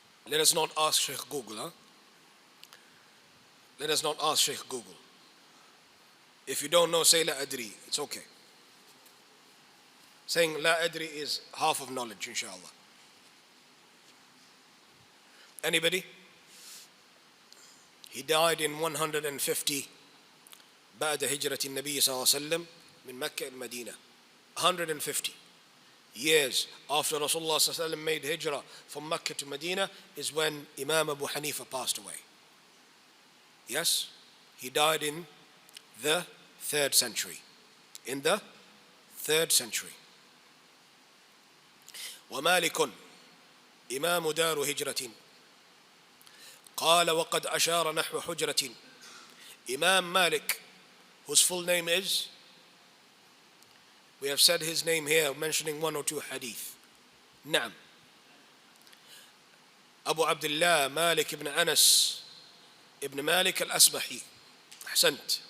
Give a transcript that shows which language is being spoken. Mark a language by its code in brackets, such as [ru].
[en] Let us not ask Sheikh Google, huh? Let us not ask Sheikh Google. If you don't know, say La Adri, it's okay. Saying La Adri is half of knowledge, inshallah. Anybody? He died in 150 [ar] بعد هجرة النبي صلى الله عليه وسلم من مكة إلى المدينة. [en] 150 years after Rasulullah [ar] صلى الله عليه وسلم [en] made hijrah from Mecca to Medina is when Imam Abu Hanifa passed away. Yes, he died in the 3rd century. In the 3rd century. [ar] ومالك إمام دار هجرة قال وقد أشار نحو حجرة. [en] Imam Malik, whose full name is, we have said his name here, mentioning 1 or 2 hadith. [ar] نعم. Abu Abdullah Malik ibn Anas ibn Malik al-Asbahi. أحسنت.